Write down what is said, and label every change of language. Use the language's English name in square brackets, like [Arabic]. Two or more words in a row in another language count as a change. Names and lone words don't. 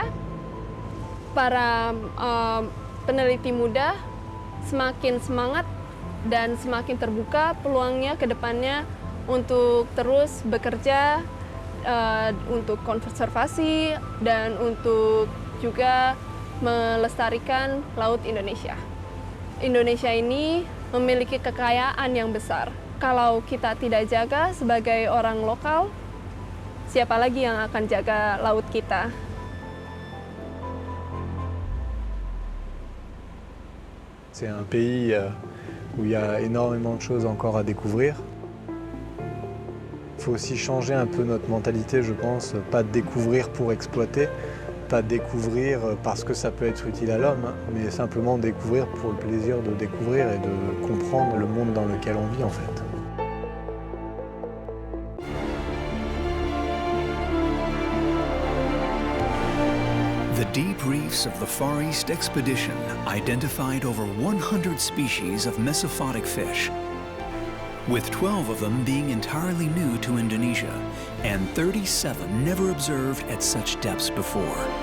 [Indonesian] para peneliti muda semakin semangat dan semakin terbuka peluangnya ke depannya untuk terus bekerja untuk konservasi dan untuk juga melestarikan Laut Indonesia. Indonesia ini memiliki kekayaan yang besar. Kalau kita tidak jaga sebagai orang lokal, siapa lagi yang akan jaga laut kita? [French] C'est un pays où il y a énormément de choses encore à découvrir. Il faut aussi changer un peu notre mentalité, je pense, pas découvrir pour exploiter, pas découvrir parce que ça peut être utile à l'homme, mais simplement découvrir pour le plaisir de découvrir et de comprendre le monde dans lequel on vit en fait. [English] The deep reefs of the Far East expedition identified over 100 species of Mesophotic fish, with 12 of them being entirely new to Indonesia and 37 never observed at such depths before.